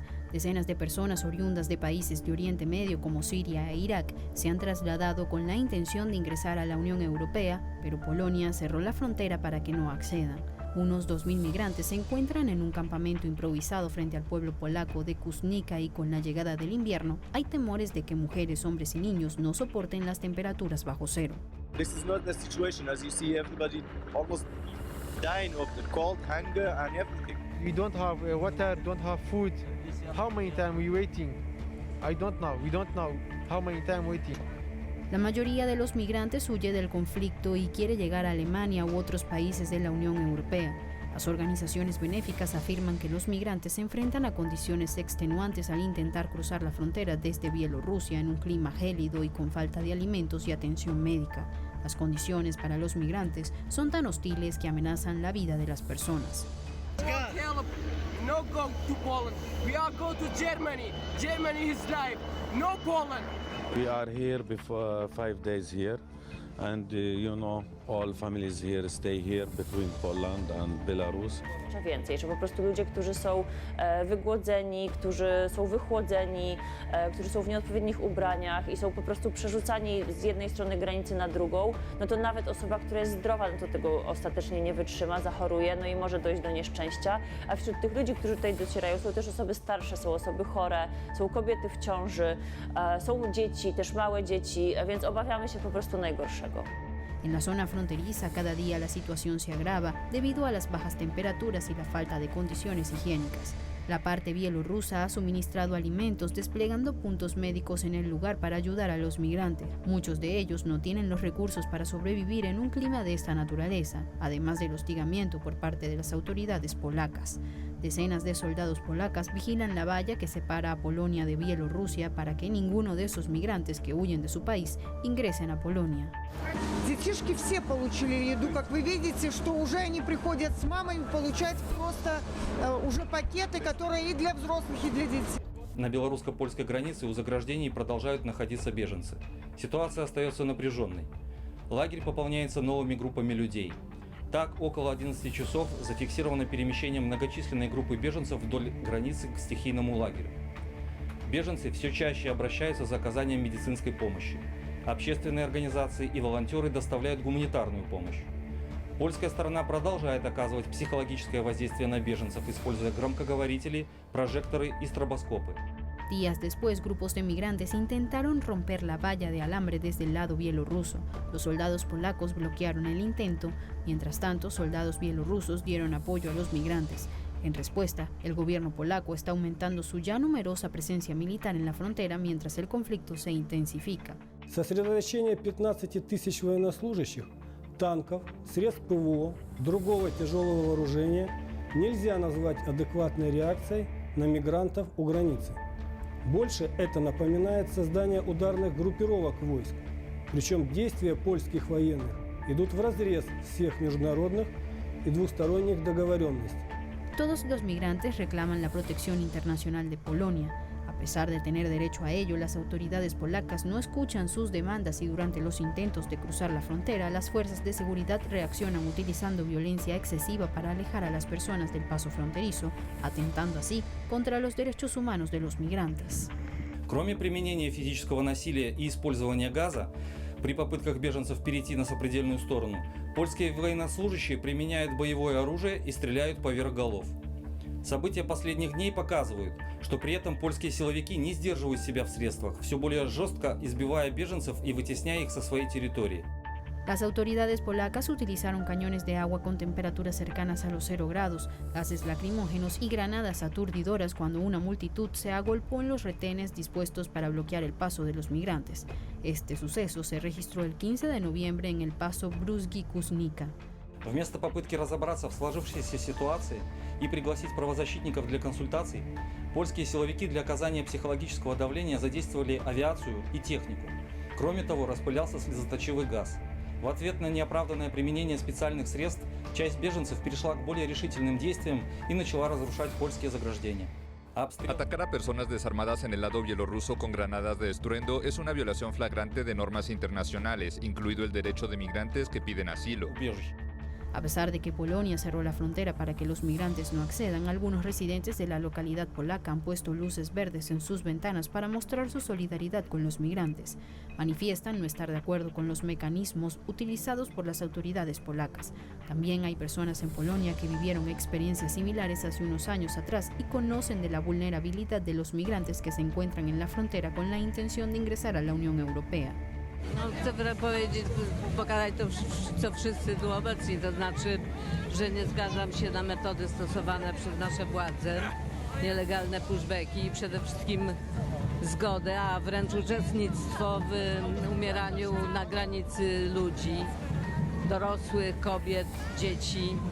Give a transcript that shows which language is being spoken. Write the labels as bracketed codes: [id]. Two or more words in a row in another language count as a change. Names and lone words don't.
[es] Decenas de personas oriundas de países de Oriente Medio como Siria e Irak se han trasladado con la intención de ingresar a la Unión Europea, pero Polonia cerró la frontera para que no accedan. Unos 2.000 migrantes se encuentran en un campamento improvisado frente al pueblo polaco de Kuznica y con la llegada del invierno hay temores de que mujeres, hombres y niños no soporten las temperaturas bajo cero. [en] This is not the situation. As you see, everybody almost dying of the cold, hunger, and everything. We don't have water, don't have food. How many time we waiting? I don't know. We don't know how many time waiting. [es] La mayoría de los migrantes huye del conflicto y quiere llegar a Alemania u otros países de la Unión Europea. Las organizaciones benéficas afirman que los migrantes se enfrentan a condiciones extenuantes al intentar cruzar la frontera desde Bielorrusia en un clima gélido y con falta de alimentos y atención médica. Las condiciones para los migrantes son tan hostiles que amenazan la vida de las personas. [en] No go to Poland. We are go to Germany. Germany is life. No Poland. We are here before 5 days here, and you know, all families here stay here between Poland and Belarus. [pl] Więcej, że po prostu ludzie, którzy są wygłodzeni, którzy są wychłodzeni, którzy są w nieodpowiednich ubraniach i są po prostu przerzucani z jednej strony granicy na drugą, no to nawet osoba, która jest zdrowa, no to tego ostatecznie nie wytrzyma, zachoruje, no i może dojść do nieszczęścia. A wśród tych ludzi, którzy tutaj docierają, są też osoby starsze, są osoby chore, są kobiety w ciąży, są dzieci, też małe dzieci, więc obawiamy się po prostu najgorszego. [es] En la zona fronteriza, cada día la situación se agrava debido a las bajas temperaturas y la falta de condiciones higiénicas. La parte bielorrusa ha suministrado alimentos, desplegando puntos médicos en el lugar para ayudar a los migrantes. Muchos de ellos no tienen los recursos para sobrevivir en un clima de esta naturaleza, además del hostigamiento por parte de las autoridades polacas. Decenas de soldados polacas vigilan la valla que separa a Polonia de Bielorrusia para que ninguno de esos migrantes que huyen de su país ingresen a Polonia. [ru] Детишки все получили еду, как вы видите, что уже они приходят с мамой получать просто уже пакеты, которые и для взрослых, и для детей. На белорусско-польской границе у заграждений продолжают находиться беженцы. Ситуация остается напряженной. Лагерь пополняется новыми группами людей. Так, около 11 часов зафиксировано перемещение многочисленной группы беженцев вдоль границы к стихийному лагерю. Беженцы все чаще обращаются за оказанием медицинской помощи. общественные организации и волонтеры доставляют гуманитарную помощь. Польская сторона продолжает оказывать психологическое воздействие на беженцев, используя громкоговорители, прожекторы y стробоскопы. [es] Días después, grupos de migrantes intentaron romper la valla de alambre desde el lado bielorruso. Los soldados polacos bloquearon el intento. Mientras tanto, soldados bielorrusos dieron apoyo a los migrantes. En respuesta, el gobierno polaco está aumentando su ya numerosa presencia militar en la frontera mientras el conflicto se intensifica. [ru] Сосредоточение 15 тысяч военнослужащих, танков, средств ПВО, другого тяжелого вооружения нельзя назвать адекватной реакцией на мигрантов у границы. Больше это напоминает создание ударных группировок войск. Причем действия польских военных идут вразрез всех международных и двусторонних договоренностей. [es] Todos los migrantes reclaman la protección internacional de Polonia. A pesar de tener derecho a ello, las autoridades polacas no escuchan sus demandas y durante los intentos de cruzar la frontera, las fuerzas de seguridad reaccionan utilizando violencia excesiva para alejar a las personas del paso fronterizo, atentando así contra los derechos humanos de los migrantes. [ru] Кроме применения физического насилия и использования газа, при попытках беженцев перейти на сопредельную сторону, польские военнослужащие применяют боевое оружие и стреляют поверх голов. События последних дней показывают, что при этом польские силовики не сдерживают себя в средствах, все более жестко избивая беженцев и вытесняя их со своей территории. [es] Las autoridades polacas utilizaron cañones de agua con temperaturas cercanas a los 0 grados, gases lacrimógenos y granadas aturdidoras cuando una multitud se agolpó en los retenes dispuestos para bloquear el paso de los migrantes. Este suceso se registró el 15 de noviembre en el paso Bruzgi-Kuznica. [ru] Вместо попытки разобраться в сложившейся ситуации и пригласить правозащитников для консультаций, польские силовики для оказания психологического давления задействовали авиацию и технику. Кроме того, распылялся слезоточивый газ. В ответ на неоправданное применение специальных средств, часть беженцев перешла к более решительным действиям и начала разрушать польские заграждения. [es] Atacar a personas desarmadas en el lado bielorruso con granadas de estruendo es una violación flagrante de normas internacionales, incluido el derecho de migrantes que piden asilo. A pesar de que Polonia cerró la frontera para que los migrantes no accedan, algunos residentes de la localidad polaca han puesto luces verdes en sus ventanas para mostrar su solidaridad con los migrantes. Manifiestan no estar de acuerdo con los mecanismos utilizados por las autoridades polacas. También hay personas en Polonia que vivieron experiencias similares hace unos años atrás y conocen de la vulnerabilidad de los migrantes que se encuentran en la frontera con la intención de ingresar a la Unión Europea. [pl] No, chcę powiedzieć, pokazać to, co wszyscy tu obecni, to znaczy, że nie zgadzam się na metody stosowane przez nasze władze, nielegalne pushbacki i przede wszystkim zgodę, a wręcz uczestnictwo w umieraniu na granicy ludzi, dorosłych, kobiet, dzieci.